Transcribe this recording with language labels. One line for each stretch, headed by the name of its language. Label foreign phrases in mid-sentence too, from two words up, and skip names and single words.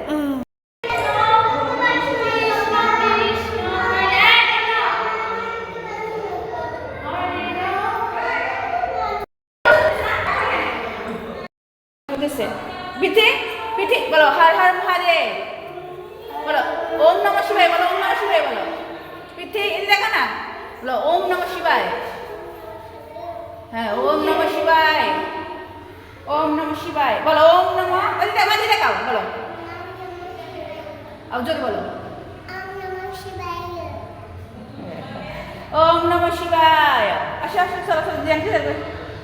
Bangla: দিছে পিঠে পিঠে বলো
Sanskrit: হর হর মহাদেব,
Bangla: বলো
Sanskrit: ওম নমঃ শিবায়,
Bangla: বলো
Sanskrit: ওম নমঃ শিবায়,
Bangla: বলো পিঠে এই দেখো না, বলো
Sanskrit: ওম নমঃ শিবায়। হ্যাঁ, ওম নমঃ শিবায়, ওম নমঃ শিবায়,
Bangla: বলো
Sanskrit: ওম নমঃ,
Bangla: বাজি দেখাও, বলো আর জোরে বলো
Sanskrit: ওম নমঃ শিবায়।
Bangla: আসো আসো চলো চলো, জানতে যাবে।